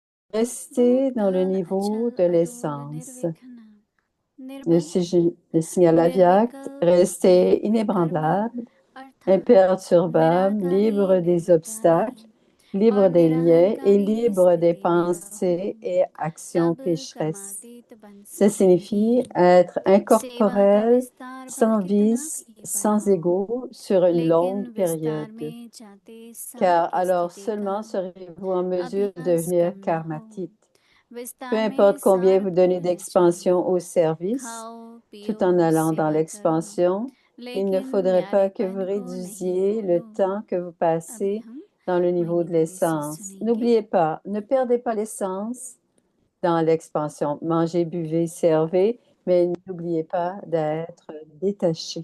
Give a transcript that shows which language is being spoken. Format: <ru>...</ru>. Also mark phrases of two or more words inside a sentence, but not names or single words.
<fr>Restez dans le</fr> <hi>अच्छा</hi> <fr>niveau de l'essence.</fr> <hi>निर्विघ्न निर्भय</hi> <fr>Le signal aviaque,</fr> <hi>निर्विकल्प</hi> <fr>restez</fr> <hi>निर्विकर्म</hi> <fr>inébranlable,</fr> <hi>अर्थात</hi> <fr>imperturbable,</fr> <hi>निराकारी</hi> <fr>libre des</fr> <hi>निर्विकारी</hi> <fr>obstacles, libre</fr> <hi>और</hi> <fr>des liens et</fr> <hi>निरहंकारी</hi> <fr>libre des</fr> <hi>स्थिति में रहो</hi> <fr>pensées et actions</fr> <hi>तब</hi> <fr>pécheresses.</fr> <hi>कर्मातीत बन</hi> <fr>Ça</fr> <hi>सकते</hi> <fr>signifie</fr> <hi>हैं।</hi> <fr>être</fr> <hi>सेवा का</hi> <fr>incorporel,</fr> <hi>विस्तार भर</hi> <fr>sans</fr> <hi>कितना</hi> <fr>vice,</fr> <hi>भी</hi> <fr>sans</fr> <hi>बनाओ,</hi> <fr>ego sur une</fr> <hi>लेकिन</hi> <fr>longue</fr> <hi>विस्तार</hi> <fr>période.</fr> <hi>में जाते सार</hi> <fr>Car</fr> <hi>की</hi> <fr>alors</fr> <hi>स्थिति का</hi> <fr>seulement serez-vous en mesure de</fr> <hi>अभ्यास</hi> <fr>devenir</fr> <hi>करना हो।</hi> <fr>karmatite. Peu</fr> <hi>विस्तार में</hi> <fr>importe combien</fr> <hi>सार</hi> <fr>vous donnez</fr> <hi>भूल जाओ,</hi> <fr>d'expansion au service,</fr> <hi>खाओ पियो</hi> <fr>tout en allant dans</fr> <hi>सेवा करो,</hi> <fr>l'expansion, il ne</fr> <hi>लेकिन</hi> <fr>faudrait pas que vous</fr> <hi>न्यारेपन को नहीं</hi> <fr>réduisiez le</fr> <hi>भूलो।</hi> <fr>temps que vous</fr> <hi>अभी</hi> <fr>passez</fr> <hi>हम</hi> <fr>dans le niveau</fr> <hi>मोहिनी</hi> <fr>de</fr> <hi>दीदी से</hi> <fr>l'essence.</fr> <hi>सुनेंगे।</hi> <fr>N'oubliez pas, ne perdez pas l'essence dans l'expansion. Mangez, buvez, servez, mais n'oubliez pas d'être détaché.</fr>